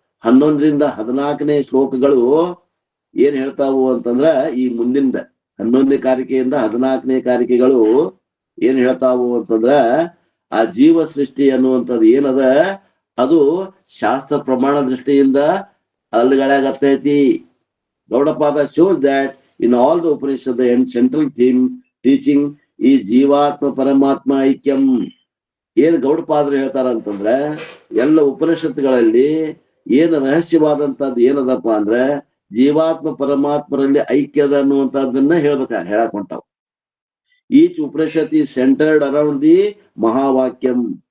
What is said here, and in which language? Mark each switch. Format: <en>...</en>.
<kn>11ರಿಂದ 14ನೇ ಶ್ಲೋಕಗಳು ಏನ್ ಹೇಳ್ತಾವು ಅಂತಂದ್ರ ಈ ಮುಂದಿನ 11ನೇ ಕಾರಿಕೆಯಿಂದ 14ನೇ ಕಾರಿಕೆಗಳು ಏನ್ ಹೇಳ್ತಾವು ಅಂತಂದ್ರ ಆ ಜೀವ ಸೃಷ್ಟಿ ಅನ್ನುವಂಥದ್ದು ಏನದ ಅದು ಶಾಸ್ತ್ರ ಪ್ರಮಾಣ ದೃಷ್ಟಿಯಿಂದ ಅಲ್ಲುಗಳಾಗತ್ತೈತಿ.</kn> <en>Gaudapada shows that in all the Upanishad the central theme teaching</en> <kn>ಈ ಜೀವಾತ್ಮ ಪರಮಾತ್ಮ ಐಕ್ಯಂ. ಏನ್ ಗೌಡಪಾದರು ಹೇಳ್ತಾರ ಅಂತಂದ್ರ ಎಲ್ಲ ಉಪನಿಷತ್ತುಗಳಲ್ಲಿ ಏನ್ ರಹಸ್ಯವಾದಂತದ್ದು ಏನದಪ್ಪ ಅಂದ್ರೆ ಜೀವಾತ್ಮ ಪರಮಾತ್ಮರಲ್ಲಿ ಐಕ್ಯದ ಅನ್ನುವಂಥದ್ದನ್ನ ಹೇಳಕ್ ಹೊಂಟಾವ್.</kn> <en>Each Upanishad is centred around the mahavakyam.</en>